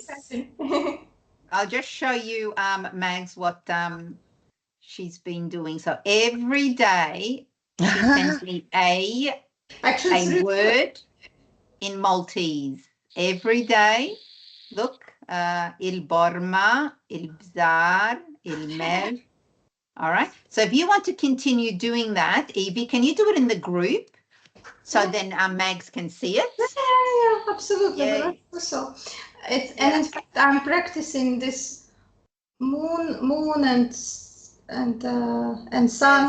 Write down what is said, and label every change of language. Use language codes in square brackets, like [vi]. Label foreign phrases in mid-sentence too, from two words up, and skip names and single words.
[en] I'll just show you, Mags, what she's been doing. So every day she sends me a word in Maltese. Every day. Look, [mt] il borma, il bzar, il mel. [en] All right. So if you want to continue doing that, Evie, can you do it in the group? So then our Mags can see it? Yeah, absolutely. Yeah. So and in fact, I'm practicing this moon and sun